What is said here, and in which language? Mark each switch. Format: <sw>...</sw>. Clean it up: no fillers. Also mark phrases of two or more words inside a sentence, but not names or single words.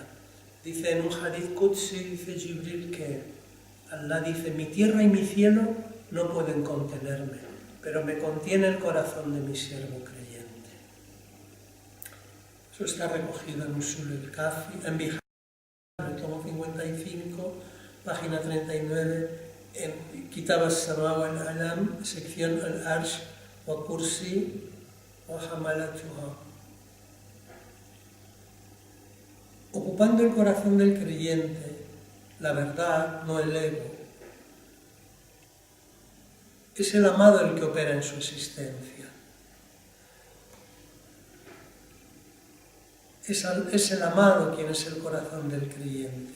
<es>Dice en un</es> <ar>حديث قدسي,</ar> <es>dice Jibril que Allah dice, mi tierra y mi cielo no pueden contenerme, pero me contiene el corazón de mi siervo creyente. Eso está recogido en Usul el-Kafi, en Bihar, el tomo 55, página 39, en Kitab al-Sama wal-Alam, sección al-Arsh wa Kursi wa Hamalatuha. Ocupando el corazón del creyente, la verdad, no el ego, es el amado el que opera en su existencia. Es el amado quien es el corazón del creyente.</es>